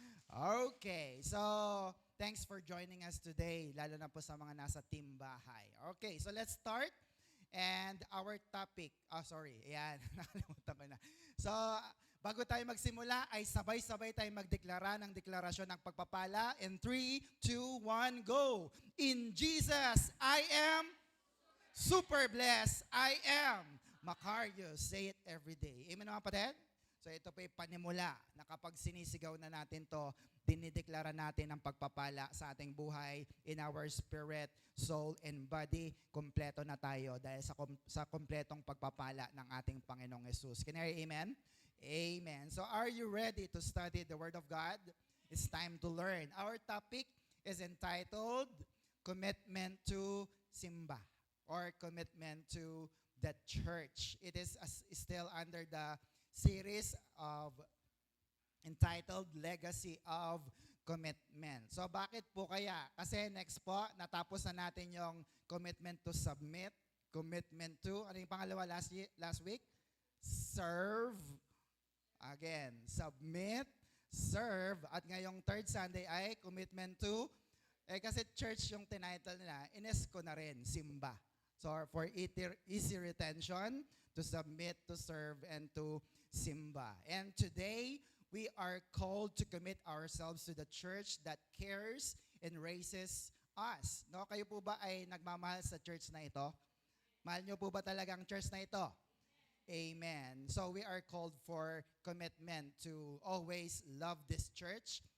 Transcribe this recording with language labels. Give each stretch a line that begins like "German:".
English: Okay, so thanks for joining us today,
Filipino: lalo na po sa mga nasa team bahay.
English: Okay, so let's start. And our topic,
Filipino: ayan, nakalimutan ko na. So, bago tayo magsimula, ay sabay-sabay tayo magdeklara ng deklarasyon ng pagpapala.
English: In 3, 2, 1, go! In Jesus, I am super blessed. I am Macarius. Say it every day. Amen
Filipino: mga kapatid? So ito po yung panimula na kapag sinisigaw na natin to, dinideklara natin ang pagpapala sa ating buhay
English: in our spirit, soul, and body.
Filipino: Kompleto na tayo dahil sa kompletong pagpapala ng ating Panginoong Yesus.
English: Can you hear amen? Amen. So are you ready to study the Word of God? It's time to learn. Our topic is entitled Commitment to Simba or Commitment to the Church. It is still under the series of entitled Legacy of Commitment.
Filipino: So bakit po kaya? Kasi next po, natapos na natin yung
English: commitment to submit, commitment to,
Filipino: ano yung pangalawa
English: last week?
Filipino: Serve. Again, submit, serve. At ngayong
English: third Sunday
Filipino: ay commitment to, kasi church yung tinitle nila, UNESCO na rin, Simba.
English: So for easy retention, to submit, to serve, and to simba. And today, we are called to commit ourselves to the church that cares and raises us.
Filipino: No, kayo po ba ay nagmamahal sa church na ito? Mahal niyo po ba talaga ang church na ito? Amen.
English: So we are called for commitment to always love this church.